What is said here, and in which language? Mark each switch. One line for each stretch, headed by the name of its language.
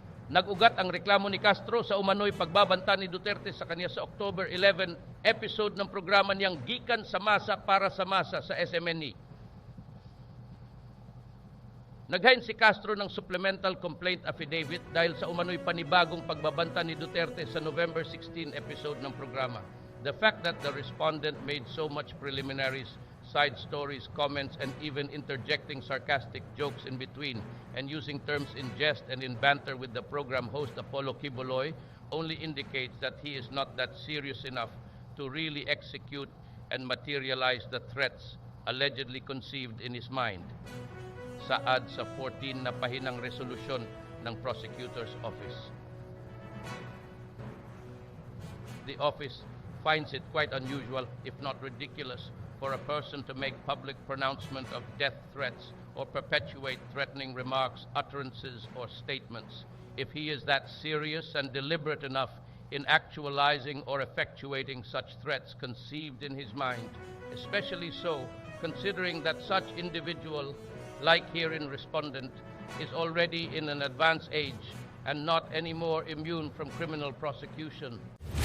Filipino: Nag-ugat ang reklamo ni Castro sa umano'y pagbabanta ni Duterte sa kanya sa October 11 episode ng programa niyang Gikan sa Masa para sa Masa sa SMNE. Naghain si Castro ng supplemental complaint affidavit dahil sa umano'y panibagong pagbabanta ni Duterte sa November 16 episode ng programa.
English: The fact that the respondent made so much preliminaries, side stories, comments, and even interjecting sarcastic jokes in between and using terms in jest and in banter with the program host Apollo Quiboloy only indicates that he is not that serious enough to really execute and materialize the threats allegedly conceived in his mind.
Filipino: Saad sa 14 na pahinang resolusyon ng Prosecutor's Office.
English: The office finds it quite unusual, if not ridiculous, for a person to make public pronouncement of death threats or perpetuate threatening remarks, utterances, or statements if he is that serious and deliberate enough in actualizing or effectuating such threats conceived in his mind, especially so considering that such individual, like herein respondent, is already in an advanced age and not any more immune from criminal prosecution.